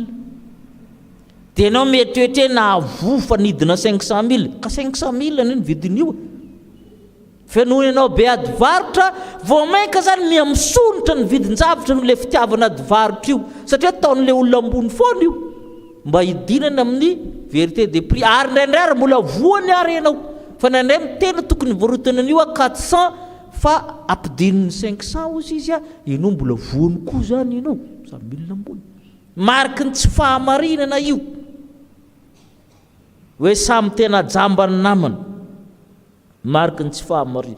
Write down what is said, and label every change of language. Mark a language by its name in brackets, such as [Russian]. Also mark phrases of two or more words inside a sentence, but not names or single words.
[Malagasy] Dia ianao mety hoe na avofa nidina 500 000, ka 500 000 ny vidiny io. Fa noho ianao be ady varotra, vao mainka zany mihamsonitra ny vidin-javatra no le fitiavana ady varotra io, satria ataon'le olona ambony foana io mba hidinana amin'ny [French] vérité des prix. [Malagasy] Ary indraindray ary mbola voany ary ianao, fa indraindray mitena tokony varotana an'io 400 fa ampidininy 500 ozy izy a, ianao mbola voany koa zany ianao 100 000 ambony. Mariky ny tsy fahamarinana io, hoe samy tena jamba ny namana, mariky ny tsy fahamarinana.